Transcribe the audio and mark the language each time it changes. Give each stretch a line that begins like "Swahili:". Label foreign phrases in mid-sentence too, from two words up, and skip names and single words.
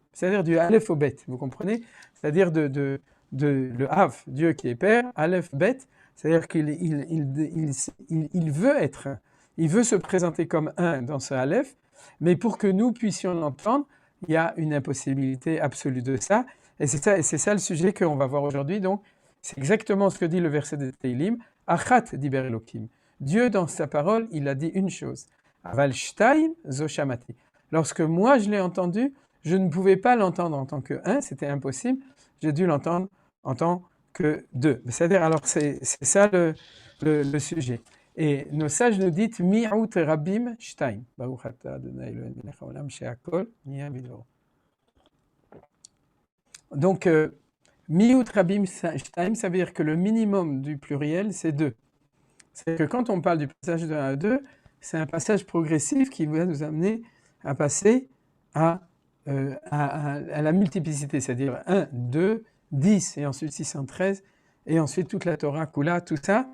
French: C'est-à-dire du Aleph au Bet, vous comprenez? C'est-à-dire de le Av, Dieu qui est Père, Aleph, Bet, c'est-à-dire qu'il veut être, il veut se présenter comme un dans ce Aleph, mais pour que nous puissions l'entendre, il y a une impossibilité absolue de ça. Et c'est ça le sujet qu'on va voir aujourd'hui. Donc, c'est exactement ce que dit le verset de Teilim.
Hebrew: אחת דיבר אלוקים.
French: Dieu, dans sa parole, il a dit une chose.
Hebrew: אבל שתיים זו שמעתי.
French: Lorsque moi je l'ai entendu, je ne pouvais pas l'entendre en tant que un, c'était impossible. J'ai dû l'entendre en tant que deux. C'est-à-dire, alors c'est ça le sujet. Et nos sages nous disent
Hebrew: מיעוט רבים שתיים. ברוך אתה ה' אלוהינו מלך העולם שהכל נהיה בדברו.
French: Donc,
Hebrew: מיעוט רבים שתיים,
French: ça veut dire que le minimum du pluriel, c'est 2. C'est que quand on parle du passage de 1 à 2, c'est un passage progressif qui va nous amener à passer à la multiplicité, c'est-à-dire 1, 2, 10, et ensuite 613, et ensuite toute la Torah, Kula, tout ça.